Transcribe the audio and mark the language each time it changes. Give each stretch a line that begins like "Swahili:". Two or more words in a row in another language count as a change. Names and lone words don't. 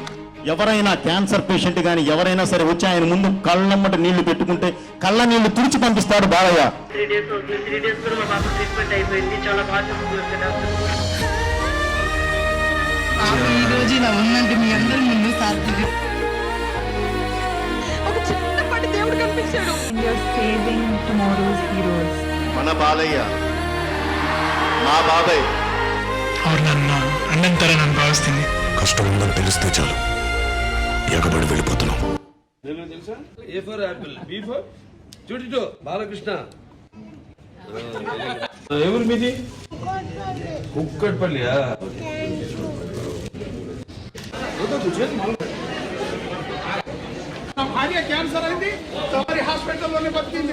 Telugu: ఎవరైనా క్యాన్సర్ పేషెంట్ కానీ ఎవరైనా సరే వచ్చి ఆయన ముందు కళ్ళమ్మట నీళ్లు పెట్టుకుంటే కళ్ళ నీళ్లు తుడిచి పంపిస్తాడు బాలయ్య. 3 days అవుతుంది. 3 days కూడా మా పాప ట్రీట్మెంట్ అయిపోయింది. చాలా బాగా చూస్తున్నారు డాక్టర్. ఈ రోజు ఇలా ఉందంటే మీ అందరి ముందు సాధ్యం. ఒక చిన్నపాటి దేవుడు కనిపించాడు.
English: You're saving tomorrow's heroes.
Telugu: మన బాలయ్య మా బాబాయ్
Kannada: ಅವ್ರು ನನ್ನ ಅಣ್ಣನ ಥರ ನಾನು ಭಾವಿಸ್ತೀನಿ.
Telugu: కష్టం ఉందని తెలిస్తే చాలు ఎగబడి వెళ్ళిపోతున్నాం.
English: A for apple, B for చూడిటో బాలకృష్ణ.
Telugu: ఎవరు మీది? కుక్కట్పల్లియా? నా భార్య క్యాన్సర్ అయింది, తమరి హాస్పిటల్లోనే బతికింది.